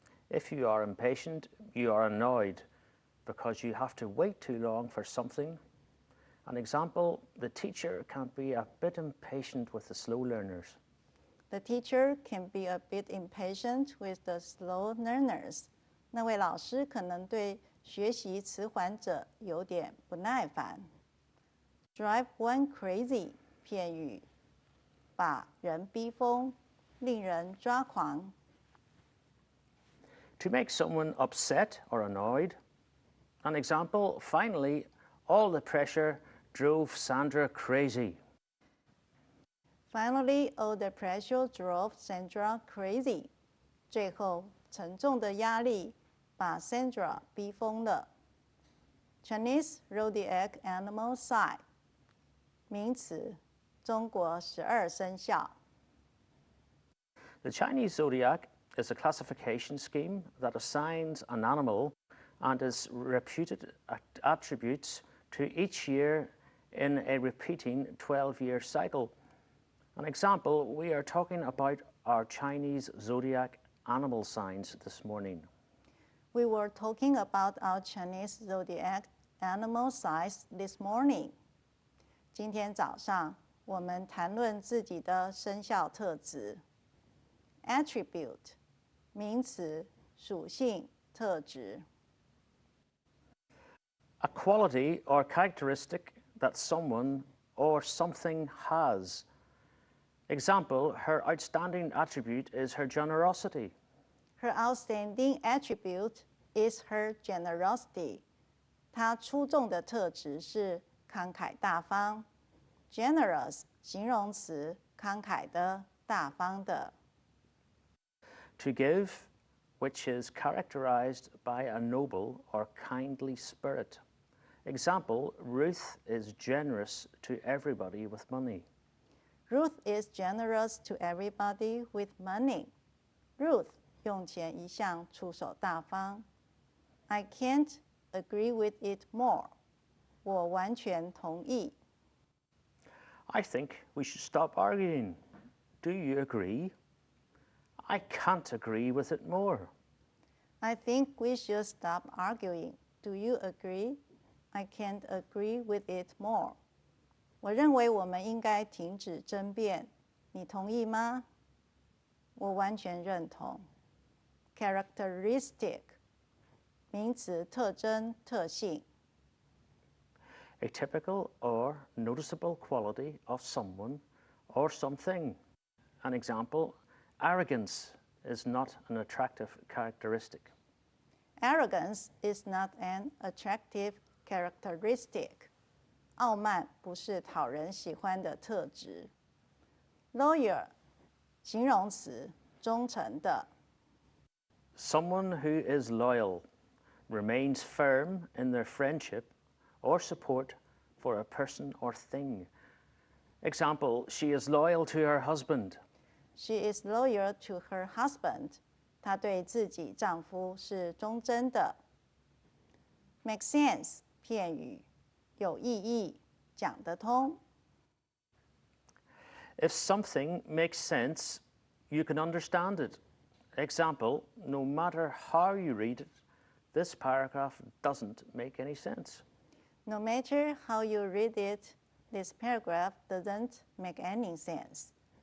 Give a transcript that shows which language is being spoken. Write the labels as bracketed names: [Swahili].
[English] If you are impatient, you are annoyed because you have to wait too long for something. An example, the teacher can be a bit impatient with the slow learners. The teacher can be a bit impatient with the slow learners. [Chinese] 那位老师可能对学习迟缓者有点不耐烦。 [English] Drive one crazy [Chinese] 片语，把人逼疯，令人抓狂。 [English] To make someone upset or annoyed. An example, finally, all the pressure drove Sandra crazy. Finally, all the pressure drove Sandra crazy. [Chinese] 最后，沉重的压力把 Sandra 逼疯了。 [English] Chinese zodiac animal sign [Chinese] 名词，中国12生肖。 [English] The Chinese zodiac is a classification scheme that assigns an animal and its reputed attributes to each year in a repeating 12-year cycle. An example, we are talking about our Chinese zodiac animal signs this morning. We were talking about our Chinese zodiac animal signs this morning. [Chinese] 今天早上我们谈论自己的生肖特质。 Attribute 名词，属性、特质。 [English] A quality or characteristic that someone or something has. Example, her outstanding attribute is her generosity. Her outstanding attribute is her generosity. [Chinese] 她出众的特质是慷慨大方。 Generous 形容词，慷慨的、大方的。 [English] To give, which is characterized by a noble or kindly spirit. Example, Ruth is generous to everybody with money. Ruth is generous to everybody with money. [Chinese] Ruth 用钱一向出手大方。 [English] I can't agree with it more. [Chinese] 我完全同意。 [English] I think we should stop arguing. Do you agree? I can't agree with it more. I think we should stop arguing. Do you agree? I can't agree with it more. [Chinese] 我认为我们应该停止争辩。你同意吗？我完全认同。 Characteristic 名词，特征、特性。 [English] A typical or noticeable quality of someone or something. An example, arrogance is not an attractive characteristic. Arrogance is not an attractive characteristic. [Chinese] 傲慢不是讨人喜欢的特质。Loyal 形容词，忠诚的。 [English] Someone who is loyal remains firm in their friendship or support for a person or thing. Example, she is loyal to her husband. She is loyal to her husband. [Chinese] 她对自己丈夫是忠贞的。 [English] Make sense [Chinese] 片语，有意义，讲得通。 [English] If something makes sense, you can understand it. Example, no matter how you read it, this paragraph doesn't make any sense. No matter how you read it, this paragraph doesn't make any sense.